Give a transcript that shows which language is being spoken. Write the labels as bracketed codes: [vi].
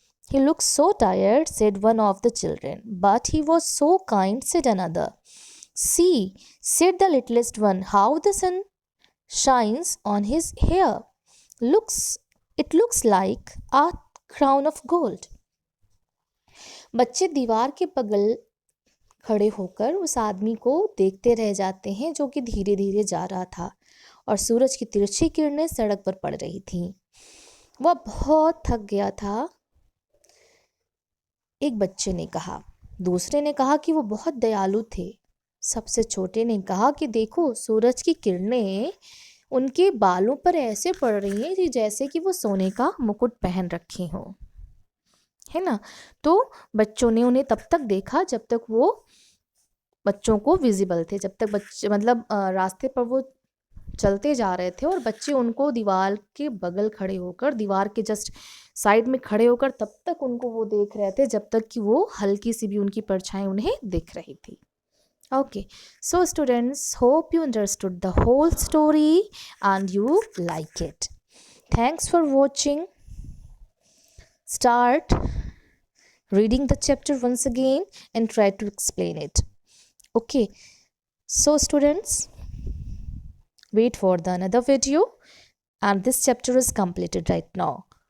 [en] He looked so tired, said one of the children. But he was so kind, said another. See, said the littlest one, how the sun shines on his hair. It looks like a crown of gold. [hi] बच्चे दीवार के बगल खड़े होकर उस आदमी को देखते रह जाते हैं जो कि धीरे धीरे जा रहा था और सूरज की तिरछी किरणें सड़क पर पड़ रही थीं। वह बहुत थक गया था, एक बच्चे ने कहा। दूसरे ने कहा कि वो बहुत दयालु थे। सबसे छोटे ने कहा कि देखो, सूरज की किरणें उनके बालों पर ऐसे पड़ रही हैं कि जैसे कि वो सोने का मुकुट पहन रखे हों, है ना। तो बच्चों ने उन्हें तब तक देखा जब तक वो बच्चों को विजिबल थे, जब तक बच्चे रास्ते पर वो चलते जा रहे थे और बच्चे उनको दीवार के बगल खड़े होकर, दीवार के जस्ट साइड में खड़े होकर तब तक उनको वो देख रहे थे जब तक कि वो हल्की सी भी उनकी परछाई उन्हें दिख रही थी। [en] Okay, so students, hope you understood the whole story and you like it. Thanks for watching. Start reading the chapter once again and try to explain it. Okay, so students, wait for the another video and this chapter is completed right now.